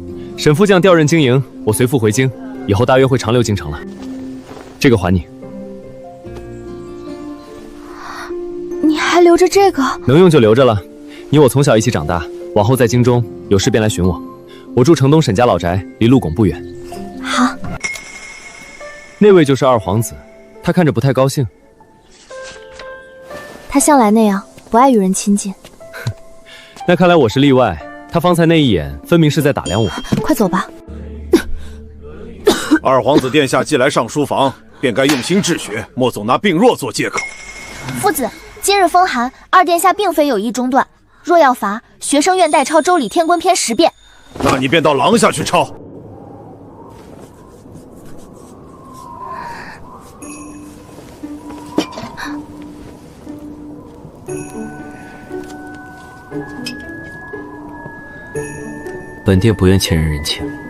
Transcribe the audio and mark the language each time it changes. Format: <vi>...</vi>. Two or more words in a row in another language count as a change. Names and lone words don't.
<zh>沈副將調任京營，我隨父回京，以後大約會長留京城了。這個還你。你還留着這個？能用就留着了。你我從小一起長大，往後在京中有事便來尋我。我住城東沈家老宅，離陸拱不遠。好。那位就是二皇子，他看着不太高興。他向來那樣。不愛與人親近，那看來我是例外。他方才那一眼，分明是在打量我。快走吧。二皇子殿下既來上書房，便該用心治學，莫總拿病弱做借口。父子，今日風寒，二殿下並非有意中斷。若要罰，學生願代抄《周禮天官篇10遍。那你便到廊下去抄。本殿不願欠人人情。</zh>